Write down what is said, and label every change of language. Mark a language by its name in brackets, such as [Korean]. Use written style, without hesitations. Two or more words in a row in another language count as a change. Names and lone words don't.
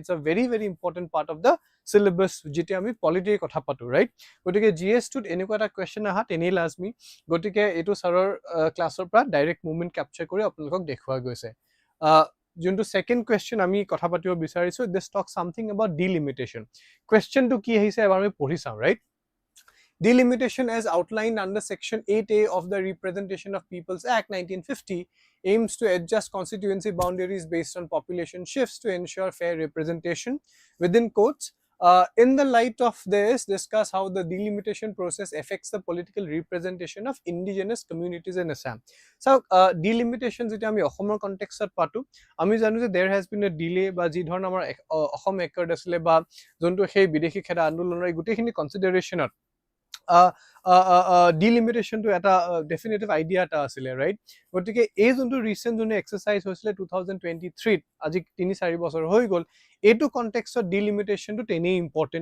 [English] It's a very important part of the syllabus [Assamese] যেতিয়া আমি পলিটিৰ কথা পাতোঁ, ৰাইট? গতিকে GS-2ত এনেকুৱা এটা কুৱেশ্যন অহা তেনেই লাজমি। গতিকে এইটো ছাৰৰ ক্লাছৰ পৰা [English] direct movement capture [Assamese] কৰি আপোনালোকক দেখুওৱা গৈছে। যোনটো [English] second question [Assamese] আমি কথা পাতিব বিচাৰিছোঁ, [English] this talk something about delimitation. [Assamese] কুৱেশ্যনটো কি আহিছে এবাৰ আমি পঢ়ি চাওঁ, ৰাইট? [English] Delimitation as outlined under Section 8A of the Representation of Peoples Act 1950 aims to adjust constituency boundaries based on population shifts to ensure fair representation. Within quotes, in the light of this, discuss how the delimitation process affects the political representation of indigenous communities in Assam. So, delimitation [Assamese] যেতিয়া আমি অসমৰ কনটেক্সটত পাতো, আমি জানো যে [English] there has been a delay, [Assamese] বা যি ধৰণৰ আমাৰ অসম একৰ্ড আছিলে বা যোনটো সেই বিদেশী খেদা আন্দোলনৰ এই গোটেইখিনি কনচিডাৰেশ্যনত ডিলিমিটেশ্যনটো এটা [English] definitive idea [Assamese] এটা আছিলে, ৰাইট? গতিকে এই যোনটো ৰিচেণ্ট যোনটো এক্সাৰচাইজ হৈছিলে 2023, আজি 3-4 বছৰ হৈ গ'ল, এইটো কনটেক্সটত ডিলিমিটেশ্যনটো তেনেই ইম্পৰ্টেণ্ট।